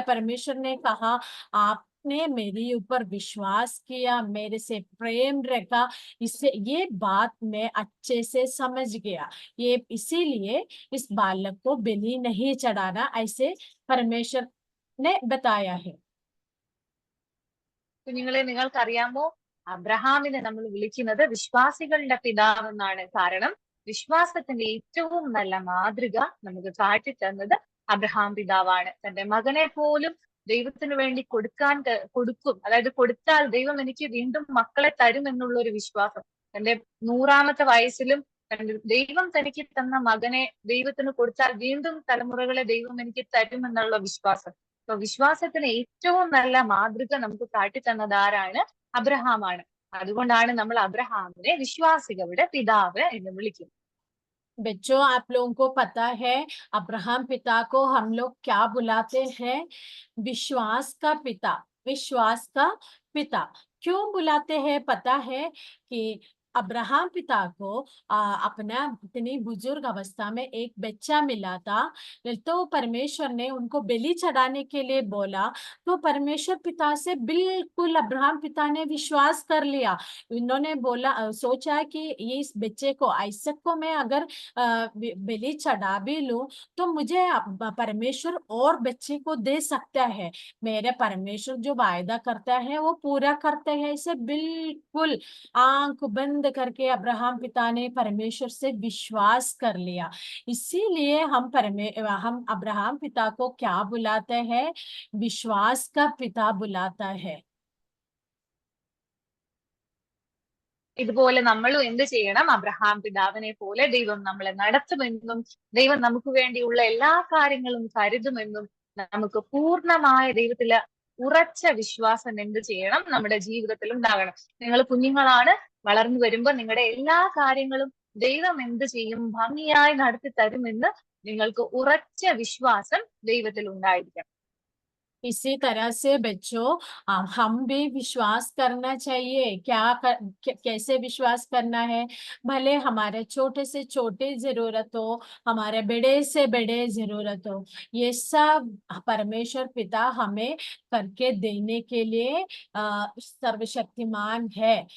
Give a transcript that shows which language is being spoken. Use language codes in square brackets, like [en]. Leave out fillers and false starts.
[hi] परमेश्वर ने कहा, आपने मेरे ऊपर विश्वास किया, मेरे से प्रेम रखा, इससे ये बात मैं अच्छे से समझ गया। ये इसीलिए इस बालक को बलि नहीं चढ़ाना, ऐसे परमेश्वर ने बताया है। [ml] കുഞ്ഞുങ്ങളെ, നിങ്ങൾക്കറിയാമോ അബ്രഹാമിനെ നമ്മൾ വിളിക്കുന്നത് വിശ്വാസികളുടെ പിതാവ് എന്നാണ്. കാരണം വിശ്വാസത്തിന്റെ ഏറ്റവും നല്ല മാതൃക നമുക്ക് കാട്ടിത്തന്നത് അബ്രഹാം പിതാവാണ്. തന്റെ മകനെ പോലും ദൈവത്തിന് വേണ്ടി കൊടുക്കും. അതായത് കൊടുത്താൽ ദൈവം എനിക്ക് വീണ്ടും മക്കളെ തരും എന്നുള്ള ഒരു വിശ്വാസം. തന്റെ 100-ാമത്തെ വയസ്സിലും ദൈവം തനിക്ക് തന്ന മകനെ ദൈവത്തിന് കൊടുത്താൽ വീണ്ടും തലമുറകളെ ദൈവം എനിക്ക് തരുമെന്നുള്ള വിശ്വാസം. അപ്പൊ വിശ്വാസത്തിന് ഏറ്റവും നല്ല മാതൃക നമുക്ക് കാട്ടിത്തന്നത് ആരാണ്? അബ്രഹാമാണ്. അതുകൊണ്ടാണ് നമ്മൾ അബ്രഹാമിനെ വിശ്വാസികളുടെ പിതാവ് എന്ന് വിളിക്കുന്നത്. [hi] बच्चों, आप लोगों को पता है अब्राहम पिता को हम लोग क्या बुलाते हैं? विश्वास का पिता। विश्वास का पिता क्यों बुलाते हैं पता है? कि अब्राहम पिता को अपना इतनी बुजुर्ग अवस्था में एक बच्चा मिला था, तो परमेश्वर ने उनको बलि चढ़ाने के लिए बोला, तो परमेश्वर पिता से बिल्कुल अब्राहम पिता ने विश्वास कर लिया। उन्होंने बोला, सोचा कि ये इस बच्चे को, आइसक को मैं अगर बलि चढ़ा भी लूं तो मुझे परमेश्वर और बच्चे को दे सकता है। मेरे परमेश्वर जो वायदा करता है वो पूरा करते हैं। इसे बिल्कुल आंख बंद करके अब्राहम पिता ने परमेश्वर से विश्वास कर लिया। इसीलिए हम अब्राहम पिता को क्या बुलाते हैं? विश्वास का पिता बुलाता है। [ml] ഇതുപോലെ നമ്മളും എന്ത് ചെയ്യണം? അബ്രഹാം പിതാവിനെ പോലെ ദൈവം നമ്മളെ നടത്തുമെന്നും ദൈവം നമുക്ക് വേണ്ടിയുള്ള എല്ലാ കാര്യങ്ങളും കരുതുമെന്നും നമുക്ക് പൂർണ്ണമായ ദൈവത്തില് ഉറച്ച വിശ്വാസം എന്ത് ചെയ്യണം? നമ്മുടെ ജീവിതത്തിൽ ഉണ്ടാകണം. നിങ്ങൾ കുഞ്ഞുങ്ങളാണ്, വളർന്നു വരുമ്പോ നിങ്ങളുടെ എല്ലാ കാര്യങ്ങളും ദൈവം എന്ത് ചെയ്യും? ഭംഗിയായി നടത്തി തരുമെന്ന് നിങ്ങൾക്ക് ഉറച്ച വിശ്വാസം ദൈവത്തിൽ ഉണ്ടായിരിക്കണം. [hi] इसी तरह से बच्चों, हम भी विश्वास करना चाहिए। कैसे विश्वास करना है? भले हमारे छोटे से छोटे जरूरत हो, हमारे बड़े से बड़े जरूरत हो, ये सब परमेश्वर पिता हमें करके देने के लिए सर्वशक्तिमान है।